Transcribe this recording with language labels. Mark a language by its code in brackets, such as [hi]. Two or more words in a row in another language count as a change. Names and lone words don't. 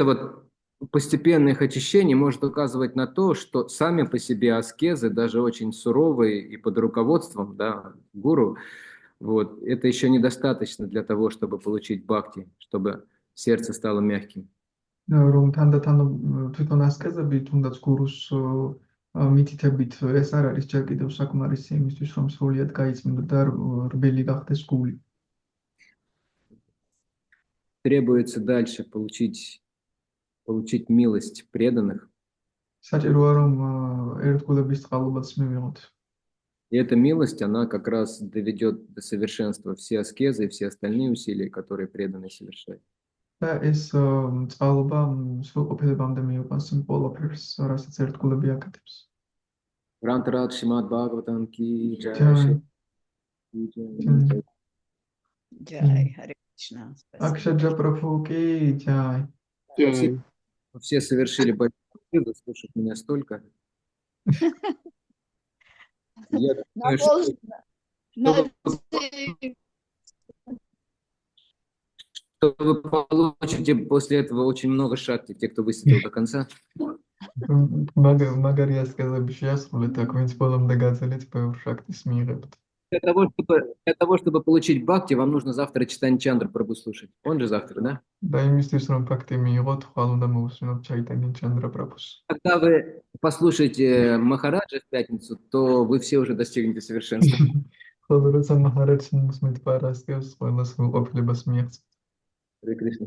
[ru] вот постепенное их очищение может указывать на то, что сами по себе аскезы, даже очень суровые и под руководством, да, гуру, вот, это еще недостаточно для того, чтобы получить бхакти, чтобы сердце стало мягким. [ka] რომ თანდათან თვითონ ასკეზები თუნდაც გურუს მითითებით ეს არ არის ჯერ კიდევ საკმარისი იმისთვის რომ სრულიად გაიწმინდო და რბილი გახდეს გული. [ru] Требуется дальше получить милость преданных. [ka] საჭიროა რომ ერთგულების წყალობაც მივიღოთ. [ru] И эта милость, она как раз доведет до совершенства все аскезы и все остальные усилия, которые преданные совершают. [ka] და ეს წყალობა სრულყოფილებამდე მიუყვანს იმ ყველაფერს, რასაც ერთგულები აკეთებს. [ru] Грантарат Шримад Бхагаватам [hi] की जय. [ru] Джай, Харе Кришна. Акшаджа Прабху [hi] की जय. [ru] Все совершили большую ошибку, слушать меня столько. Я думаю, что вы получите после этого очень много шакти, те, кто высидел до конца. [ka] მაგარი ასკეზები შეასრულეთ და ვინც ბოლომდე გაძლეთ ბევრ შაქტის მიიღებთ. [ru] Для того, чтобы получить бхакти, вам нужно завтра Чайтанья Чандра Прабху слушать. Он же завтра, да? [ka] და იმისთვის რომ ფაქტი მიიღოთ, ხვალ უნდა მოусმინოთ Чайтанья Чандра Прабхус. [ru] Когда вы послушаете Махараджа в пятницу, то вы все уже достигнете совершенства. [ka] ხოლო როცა მაჰარაჯს მოსმით პარასკევს, ყველა სრულყოფილებას მიაღწევთ. [ru] Харе Кришна.